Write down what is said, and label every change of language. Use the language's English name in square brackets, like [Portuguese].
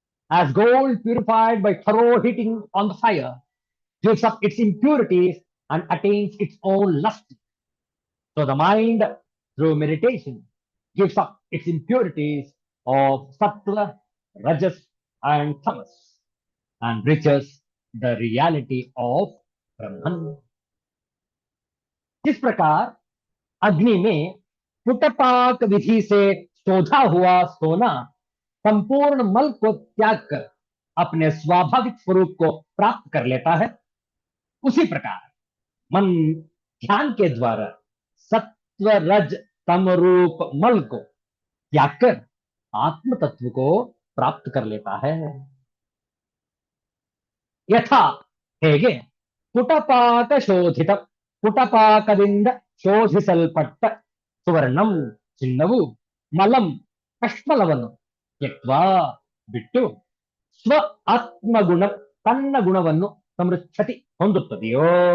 [English] As gold purified by thorough heating on the fire gives up its impurities and attains its own lust, so the mind, through meditation, gives up its impurities of sattva, rajas, and tamas and reaches the reality of Brahman. [Hindi] जिस प्रकार अग्नि में पुटपाक विधि से शोधा हुआ सोना संपूर्ण मल को त्याग कर अपने स्वाभाविक स्वरूप को प्राप्त कर लेता है, उसी प्रकार मन ध्यान के द्वारा सत्व रज तम रूप मल को त्याग कर आत्म तत्व को प्राप्त कर लेता है। [Kannada] यथा ಹೇಗೆ ಪುಟಪಾಕ ಶೋಧಿತ ಪುಟಪಾಕದಿಂದ ಶೋಧಿಸಲ್ಪಟ್ಟ ಸುವರ್ಣಂ ಚಿನ್ನವು ಮಲಂ ಕಷ್ಮಲವನ್ನು ತ್ಯಕ್ವಾ ಬಿಟ್ಟು ಸ್ವ ಆತ್ಮಗುಣ ತನ್ನ ಗುಣವನ್ನು ಸಮೃದ್ಧತಿ ಹೊಂದುತ್ತದೆಯೋ